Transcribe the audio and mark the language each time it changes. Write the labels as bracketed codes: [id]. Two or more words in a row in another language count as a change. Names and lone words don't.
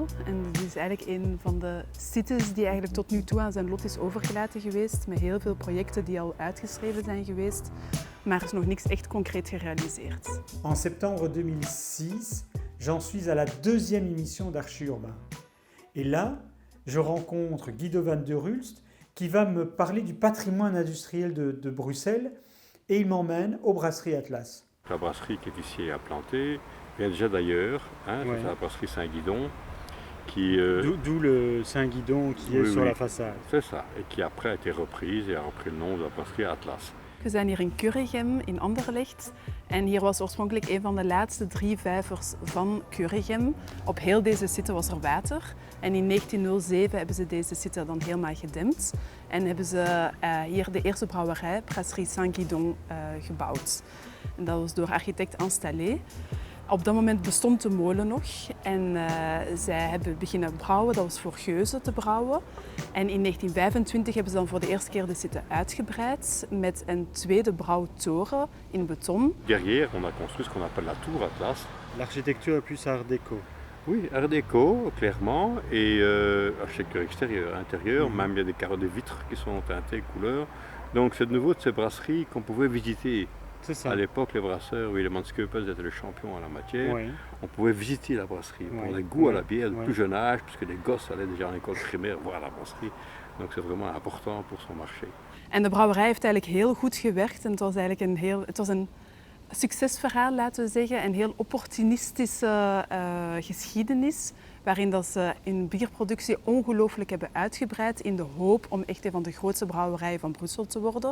[nl] En het is eigenlijk een van de sites die eigenlijk tot nu toe aan zijn lot is overgelaten geweest, met heel veel projecten die al uitgeschreven zijn geweest, maar er is nog niks echt concreet gerealiseerd. [fr] En septembre 2006, j'en suis à la deuxième émission d'Archi-Urbain. Et là, je rencontre Guido van der Hulst, qui va me parler du patrimoine industriel de Bruxelles, et il m'emmène aux brasseries Atlas. La brasserie qui est ici implantée vient déjà d'ailleurs, Ouais. c'est la brasserie Saint-Guidon, D'où le Saint-Guidon qui est sur la façade. c'est ça, et qui après a été reprise et a repris le nom de la brasserie Atlas. [nl] We zijn hier in Keurigem in Anderlecht en hier was oorspronkelijk een van de laatste 3 vijvers van Keurigem. Op heel deze site was er water en in 1907 hebben ze deze site dan helemaal gedempt en hebben ze hier de eerste brouwerij, Brasserie Saint-Guidon, gebouwd. En dat was door architect Installé. Op dat moment bestond de molen nog en zij hebben beginnen brouwen, dat was voor Geuze te brouwen. En in 1925 hebben ze dan voor de eerste keer de site uitgebreid met een tweede brouwtoren in beton. [fr] Derrière, on a construit ce qu'on appelle la tour Atlas. L'architecture est plus art déco. Oui, art déco, clairement, et architecture extérieure, intérieure, même il y a des carreaux de vitres qui sont teintés couleur. Donc c'est de nouveau de ces brasseries qu'on pouvait visiter. C'est ça. À l'époque, les brasseurs, oui, les Manskeupen étaient les champions en la matière. Ouais. On pouvait visiter la brasserie, Ouais. prendre des goûts à la bière de Ouais. plus jeune âge, puisque les gosses allaient déjà en école primaire voir la brasserie. Donc c'est vraiment important pour son marché. [nl] En de brouwerij heeft eigenlijk heel goed gewerkt en het was eigenlijk een succesverhaal, laten we zeggen, een heel opportunistische geschiedenis, waarin dat ze in bierproductie ongelooflijk hebben uitgebreid in de hoop om echt een van de grootste brouwerijen van Brussel te worden.